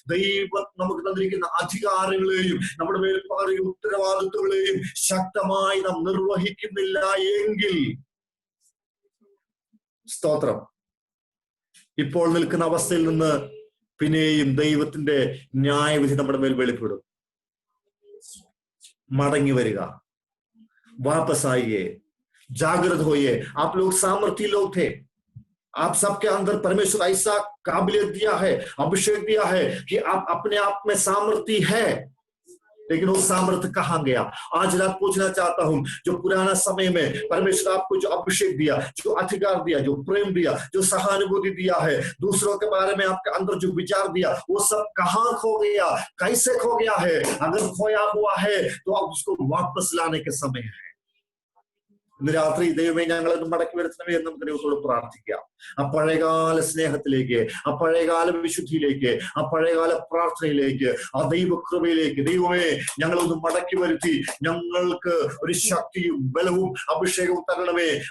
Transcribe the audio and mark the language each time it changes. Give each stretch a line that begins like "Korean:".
Malayalam: ദൈവം നമുക്ക് തന്നിരിക്കുന്ന അധികാരങ്ങളെയും നമ്മുടെ മേൽ പകരുന്ന ഉത്തരവാദിത്വങ്ങളെയും ശക്തമായി നാം നിർവഹിക്കുന്നില്ല എങ്കിൽ സ്തോത്രം, ഇപ്പോൾ നിൽക്കുന്ന അവസ്ഥയിൽ നിന്ന് പിന്നെയും ദൈവത്തിന്റെ ന്യായവിധി നമ്മുടെ മേൽ വെളിപ്പെടും. മടങ്ങി വരിക,
Hindi: वापस जागृत होइए। आप लोग सामर्थी लोग थे, आप सबके अंदर परमेश्वर ऐसा काबिलियत दिया है, अभिषेक दिया है कि आप अपने आप में सामर्थी है, लेकिन वो सामर्थ्य कहाँ गया? आज रात पूछना चाहता हूं, जो पुराना समय में परमेश्वर आपको जो अभिषेक दिया, जो अधिकार दिया, जो प्रेम दिया, जो सहानुभूति दिया है, दूसरों के बारे में आपके अंदर जो विचार दिया, वो सब कहाँ खो गया, कैसे खो गया है? अगर खोया हुआ है तो अब उसको वापस लाने के समय है.
Malayalam: ഇന്ന് രാത്രി ദൈവമേ ഞങ്ങളൊന്ന് മടക്കി വരുത്തണമേ എന്ന് നമുക്ക് ദൈവത്തോട് പ്രാർത്ഥിക്കാം. ആ പഴയകാല സ്നേഹത്തിലേക്ക്, ആ പഴയകാല വിശുദ്ധിയിലേക്ക്, ആ പഴയകാല പ്രാർത്ഥനയിലേക്ക്, ആ ദൈവകൃപയിലേക്ക് ദൈവമേ ഞങ്ങളൊന്ന് മടക്കി വരുത്തി ഞങ്ങൾക്ക് ഒരു ശക്തിയും ബലവും അഭിഷേകവും തരണമേ.